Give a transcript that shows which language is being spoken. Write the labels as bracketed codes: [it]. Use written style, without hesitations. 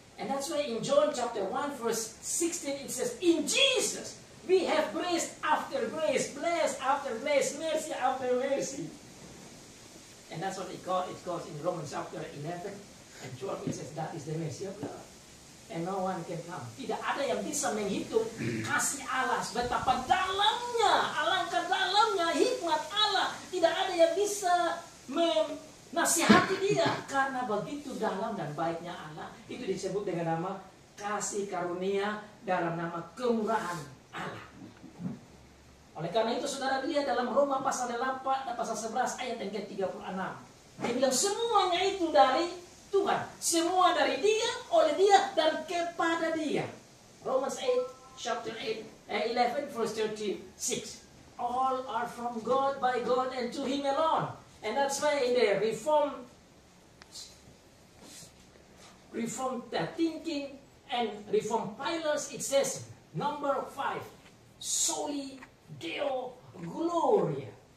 [en] And that's why in John chapter 1 verse 16 it says, in Jesus we have grace after grace, blessed after blessed, mercy after mercy. And that's what it calls in Romans chapter 11 and 12, it says that is the mercy of God. And no one can come. [id] Tidak ada yang bisa menghitung kasih Allah betapa dalamnya, alangkah dalamnya hikmat Allah. Tidak ada yang bisa menasihati dia karena begitu dalam dan baiknya Allah. Itu disebut dengan nama kasih karunia dalam nama kemurahan Allah. Oleh karena itu saudara lihat dalam Roma pasal 8 pasal 11 ayat yang ke-36. Dia bilang semuanya itu dari Tuhan, semua dari Dia, oleh Dia, dan kepada Dia. [en] Romans 8, chapter 11, verse 36. All are from God, by God, and to Him alone. And that's why in the Reformed thinking and Reformed pillars, it says, number 5, Soli Deo Gloria.